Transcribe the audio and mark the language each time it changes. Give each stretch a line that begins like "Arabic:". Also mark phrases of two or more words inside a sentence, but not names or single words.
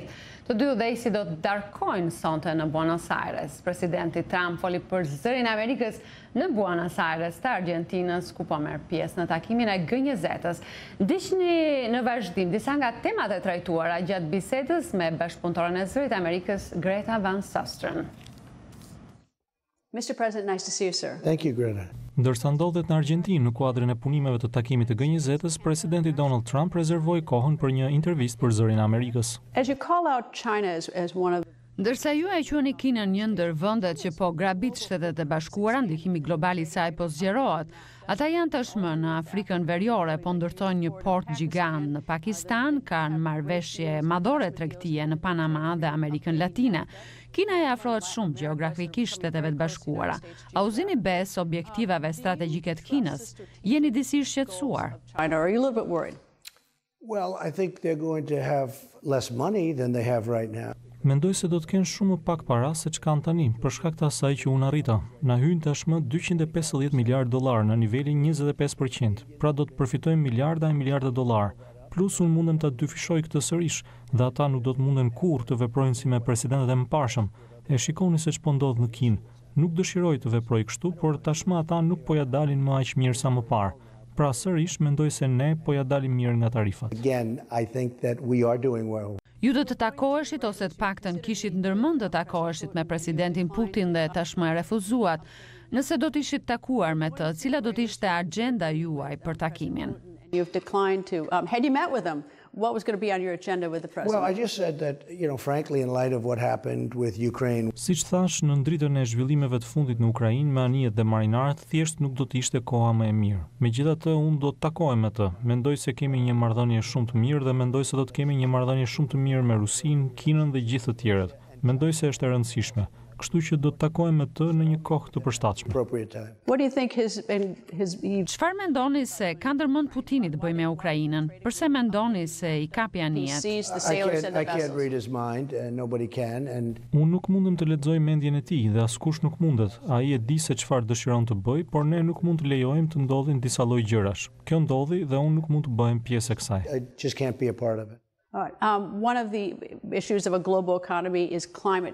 Albanian: Të dy udhëheqësit do të darkojnë sonte në Buenos Aires. Presidenti Trump foli për Zërin e Amerikës në Buenos Aires të Argjentinës, ku po merr pjesë në takimin e G20-s. Ndiqni në vazhdim disa nga temat e trajtuara gjatë bisedës me bashkëpunëtoren e Zërit të Amerikës, Greta Van Susteren.
English: Mr. President, nice to see you, sir. Thank you, Greta.
Albanian: Ndërsa ndodhet në Argjentinë në kuadrin e punimeve të takimit të G20-s, presidenti Donald Trump rezervoi kohën për një intervistë për Zërin e Amerikës.
English: As you call out China as one of
Albanian: Ndërsa ju e quani Kinën një ndër vendet që po grabit Shtetet e Bashkuara, ndikimi global i saj po zgjerohet. Ata janë tashmë në Afrikën Veriore, po ndërtojnë një port gjigant në Pakistan, kanë marrëveshje madhore tregtie në Panama dhe Amerikën Latine. Kina e afrohet shumë gjeografikisht Shteteve të Bashkuara. A uzini bes objektivave strategjike të Kinës? Jeni disi shqetësuar?
English: China, are you a little bit worried? Well, I think they're going to have less money than they have right now.
Albanian: Mendoj se do të kenë shumë më pak para se ç'kan tani, për shkak të asaj që unë arrita. Na hyn tashmë 250 miliardë dollar në nivelin 25%, pra do të përfitojmë miliarda e miliarda dollar. Plus unë mundem ta dyfishoj këtë sërish, dhe ata nuk do të munden kurrë të veprojnë si me presidentët e mëparshëm. E shikoni se ç'po ndodh në Kinë. Nuk dëshiroj të veproj kështu, por tashmë ata nuk po ja dalin më aq mirë sa më parë. Pra sërish mendoj se ne po ja dalim mirë nga tarifat.
English: Again, I think that we are doing well.
Albanian: Ju do të takoheshit ose të paktën kishit ndërmend të takoheshit me presidentin Putin dhe tashmë e refuzuat. Nëse do të ishit takuar me të, cila do të ishte agenda juaj për takimin?
English: You've declined to. Had you met with him, what was going to be on your agenda with the president? Well, I just said that, frankly, in light of what happened with Ukraine.
Albanian: Siç thash, në ndritën e zhvillimeve të fundit në Ukrainë me anijet dhe marinarët, thjesht nuk do të ishte koha më e mirë. Megjithatë, unë do të takohem me të. Mendoj se kemi një marrëdhënie shumë të mirë dhe mendoj se do të kemi një marrëdhënie shumë të mirë me Rusinë, Kinën dhe gjithë të tjerët. Mendoj se është e rëndësishme. Kështu që do të takohem me të në një kohë të përshtatshme.
English: What do you think
Albanian: Çfarë mendoni se ka ndërmend Putini të bëjë me Ukrainën? Përse mendoni se i kapi anijet?
English: I can't read his mind, and nobody can. And
Albanian: Unë nuk mundem të lexoj mendjen e tij dhe askush nuk mundet. Ai e di se çfarë dëshiron të bëj, por ne nuk mund të lejojmë të ndodhin disa lloj gjërash. Kjo ndodhi dhe unë nuk mund të bëhem pjesë e kësaj.
English: I just can't be a part of it. All right. One of the issues of a global economy is climate